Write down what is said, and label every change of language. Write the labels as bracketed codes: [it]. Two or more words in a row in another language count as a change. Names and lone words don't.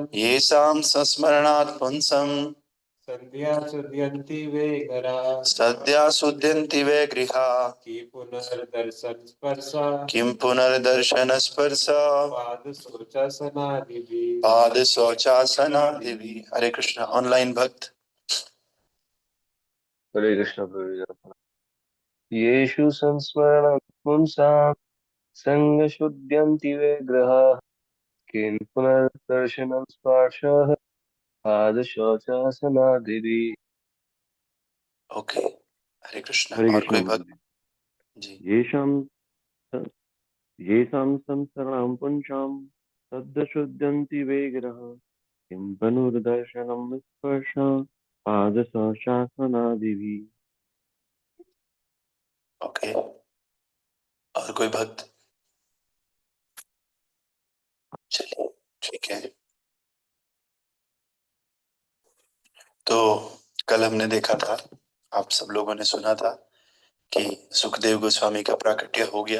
[sa] येषां संस्मरणात् पुंसं सद्या शुध्यन्ति विग्रहा सद्या शुध्यन्ति वै गृहा किं पुनर्दर्शन स्पर्शात् किं पुनर्दर्शन स्पर्शात् पादशौचासनादिभिः पादशौचासनादिभिः। [hi] हरे कृष्ण। ऑनलाइन भक्त। हरे कृष्ण प्रभु। [sa] येषु संस्मरण पुंसां संगशुद्ध्यन्ति विग्रहाः किं पुनर्दर्शनं स्पर्शः पादशौचासनादिभिः। [hi] ओके, हरे कृष्ण। हरे और कृष्ण कोई भक्त? प्रभु जी। [sa] येषां संसरणं पुंसां सद्यशुद्ध्यन्ति विग्रहाः किं पुनर्दर्शनं स्पर्शः पादशौचासनादिभिः। [hi] ओके, और कोई भक्त? चलिए ठीक है। तो कल हमने देखा था, आप सब लोगों ने सुना था कि सुखदेव गोस्वामी का प्राकट्य हो गया।